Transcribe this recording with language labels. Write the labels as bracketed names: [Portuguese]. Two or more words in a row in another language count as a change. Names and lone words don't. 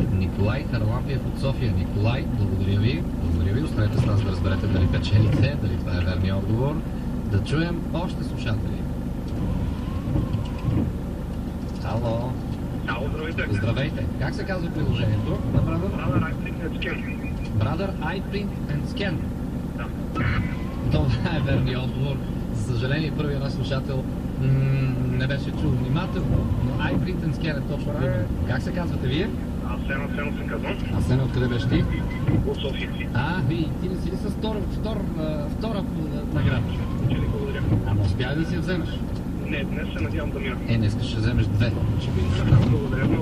[Bulgarian] Николай Харалампиев от София. Николай, благодаря ви. Благодаря ви. Останете с нас да разберете дали печелите, дали това е верният отговор. Да чуем още слушатели. Ало. Ало, здравейте. Здравейте. Как се казва приложението на Brother? Brother iPrint and Scan. Brother iPrint and Scan. Да. Това е верният отговор. За съжаление, първият наш слушател не беше чул внимателно, но iPrint and Scan е точно именно. Как се казвате вие? Асено се казвам. Асен, откъде беше ти? От София. Ти не си ли с втора награда? Благодаря. Ама успя ли да си я вземеш? Не, днес се надявам да мина. Днес ще вземеш две, ще видиш. Благодаря много.